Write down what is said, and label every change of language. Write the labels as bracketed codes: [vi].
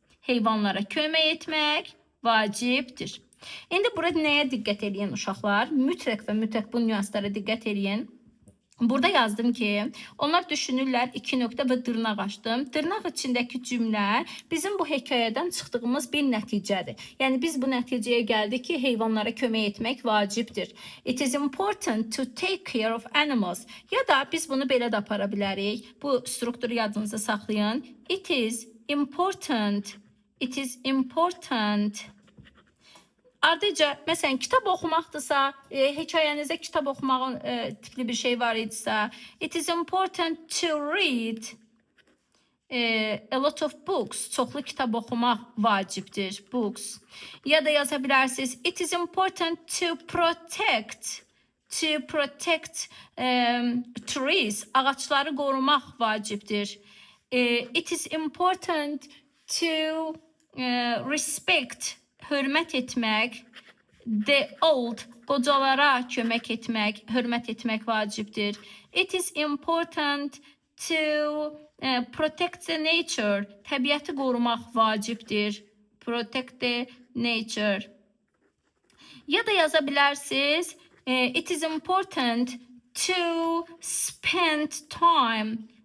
[az] Heyvanlara kömək etmək vacibdir. İndi burada nəyə diqqət edin uşaqlar? Mütləq və mütləq bu nüanslara diqqət edin. Burada yazdım ki, onlar düşünürlər 2 nöqtə və dırnaq açdım. Dırnaq içindəki cümlə bizim bu hekayədən çıxdığımız bir nəticədir. Yəni biz bu nəticəyə gəldik ki, heyvanlara kömək etmək vacibdir. [en] It is important to take care of animals. [az] Ya da biz bunu belə də apara bilərik. Bu strukturu yadınızda saxlayın. [en] It is important. It is important. [az] Ardıca, məsələn, kitab oxumaqdırsa, hekayənizdə kitab oxumağın tipli bir şey var idisə, [en] it is important to read a lot of books. [az] Çoxlu kitab oxumaq vacibdir. Books. Ya da yaza bilərsiniz, [en] it is important to protect. To protect trees. [az] Ağaçları qorumaq vacibdir. [en] It is important to respect. [az] Hörmət etmək, [en] the old, [az] qocalara kömək etmək, hörmət etmək vacibdir. [en] It is important to protect the nature, [az] təbiəti qorumaq vacibdir. [en] Protect the nature. [az] Ya da yaza bilərsiniz, [en] it is important to spend time.